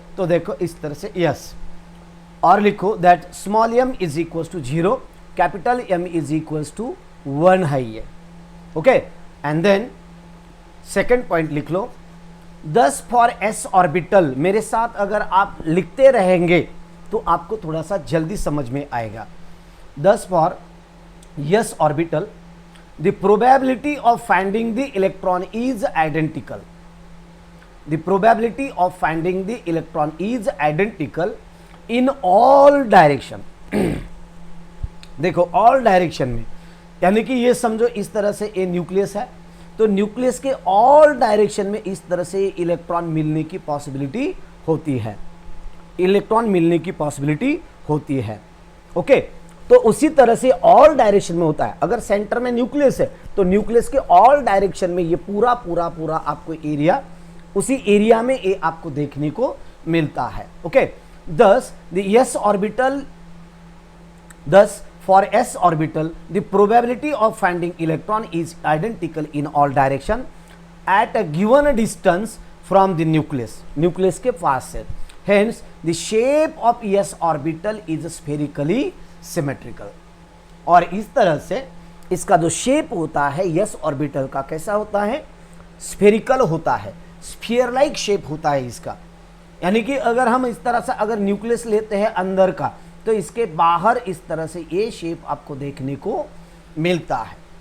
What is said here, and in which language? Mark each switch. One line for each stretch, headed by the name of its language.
Hindi: तो देखो इस तरह से यस, और लिखो
English: that small M is equal to 0, capital M is equal to 1
Hindi: है ये,
English: Okay. And then second point
Hindi: लिख लो,
English: 10 for S orbital.
Hindi: मेरे साथ अगर आप लिखते रहेंगे तो आपको थोड़ा सा जल्दी समझ में आएगा।
English: 10 for S orbital, the probability of finding the electron is identical. The probability of finding the electron is identical in all direction.
Hindi: देखो all direction में, यानी कि ये समझो इस तरह से ये न्यूक्लियस है, तो न्यूक्लियस के ऑल डायरेक्शन में इस तरह से इलेक्ट्रॉन मिलने की पॉसिबिलिटी होती है, इलेक्ट्रॉन मिलने की पॉसिबिलिटी होती है, ओके। तो उसी तरह से ऑल डायरेक्शन में होता है। अगर सेंटर में न्यूक्लियस है तो न्यूक्लियस के ऑल डायरेक्शन में ये पूरा पूरा पूरा आपको एरिया, उसी एरिया में ये आपको देखने को मिलता है, okay.
English: thus the s orbital, thus for s orbital the probability of finding electron is identical in all direction at a given distance from the nucleus,
Hindi: nucleus के पास से।
English: hence the shape of s orbital is spherically symmetrical.
Hindi: और इस तरह से इसका जो shape होता है यस ऑर्बिटल का कैसा होता है? स्फेरिकल होता है, स्फीयर लाइक शेप होता है इसका। यानी कि अगर हम इस तरह से अगर न्यूक्लियस लेते हैं अंदर का, तो इसके बाहर इस तरह से ये शेप आपको देखने को मिलता है।